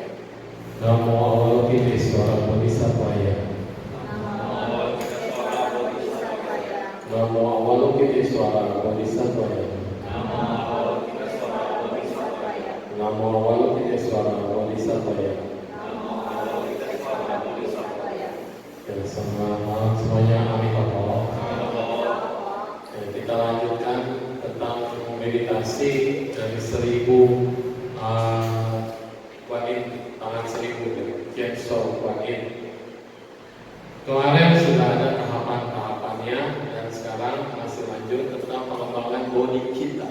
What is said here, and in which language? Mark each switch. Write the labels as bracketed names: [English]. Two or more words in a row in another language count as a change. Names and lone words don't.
[Sanskrit] Namo Avalokitesvara Bodhisattvaya. Namo Avalokitesvara Namo Avalokitesvara Bodhisattvaya. Bodhisattvaya. Namo Avalokitesvara Bodhisattvaya. Namo Avalokitesvara Bodhisattvaya. Namo Avalokitesvara Bodhisattvaya. [Indonesian] Dan semuanya Amitabha. Kita lanjutkan tentang meditasi dari 1000 Kuan Yin, tangan 1000 Genso Kuan Yin. Kemarin sudah ada tahapan-tahapannya dan sekarang masih lanjut tentang pengembangan body kita.